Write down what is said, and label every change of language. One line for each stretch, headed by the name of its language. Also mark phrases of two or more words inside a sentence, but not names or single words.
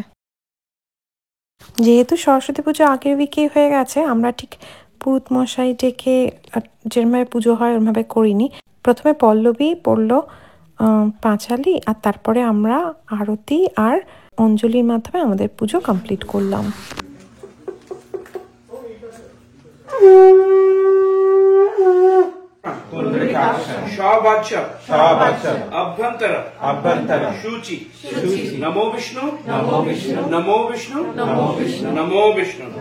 Bangla: যেহেতু সরস্বতী পুজো আগের উইকেই হয়ে গেছে, আমরা ঠিক পুরুত মশাই ডেকে যেরমভাবে পুজো হয় ওরমভাবে করিনি। প্রথমে পল্লবী পড়লো পাঁচালি, আর তারপরে আমরা আরতি আর অঞ্জলির মাধ্যমে আমাদের পুজো কমপ্লিট করলাম।
Sanskrit: अभ्यंतर शुचि नमो विष्णु नमो विष्णु नमो विष्णु नमो विष्णु नमो विष्णु।